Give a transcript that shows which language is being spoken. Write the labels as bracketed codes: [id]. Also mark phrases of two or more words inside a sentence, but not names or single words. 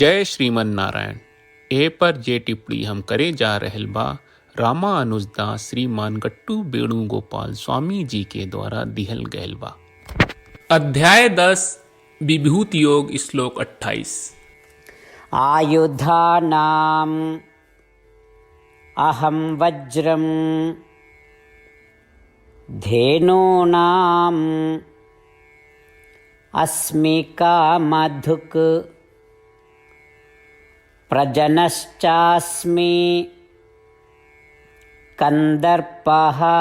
[sa] जय श्रीमन नारायण। [bho] ए पर जे टिप्पणी हम करे जा रहल बा रामानुजदास श्रीमान गट्टू वेणुगोपाल स्वामी जी के द्वारा दिहल गयल बा। अध्याय 10 विभूति योग श्लोक 28। [sa] आयुधानाम् अहं वज्रं धेनूनाम् अस्मि कामधुक् प्रजनश्चास्मि कन्दर्पः